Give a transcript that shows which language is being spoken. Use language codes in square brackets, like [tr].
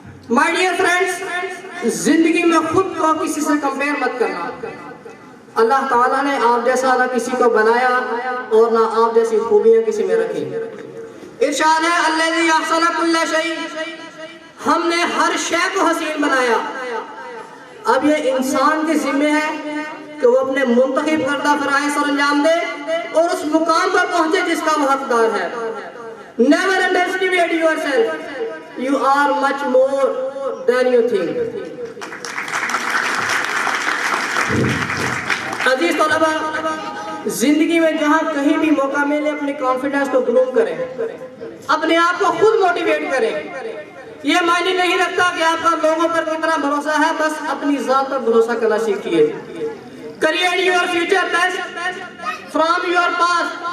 [ur] My dear friends, زندگی میں خود کو کسی سے کمپیئر مت کرنا۔ اللہ تعالیٰ نے آپ جیسا نہ کسی کو بنایا اور نہ آپ جیسی خوبیاں کسی میں رکھی۔ ارشاد ہے [ar] الذی احسن کل شیء، [ur] ہم نے ہر شے کو حسین بنایا۔ اب یہ انسان کے ذمہ ہے کہ وہ اپنے منتخب کردہ فرائض سر انجام دے اور اس مقام پر پہنچے جس کا وہ حقدار ہے۔ [en] Never underestimate yourself. You are much more than you think. [ur] عزیز طلبہ، زندگی میں جہاں کہیں بھی موقع ملے اپنے کانفیڈنس کو گروم کریں، اپنے آپ کو خود موٹیویٹ کریں۔ یہ معنی نہیں رکھتا کہ آپ کا لوگوں پر کتنا بھروسہ ہے، بس اپنی ذات پر بھروسہ کرنا سیکھیے۔ [en] Create your future best from your past۔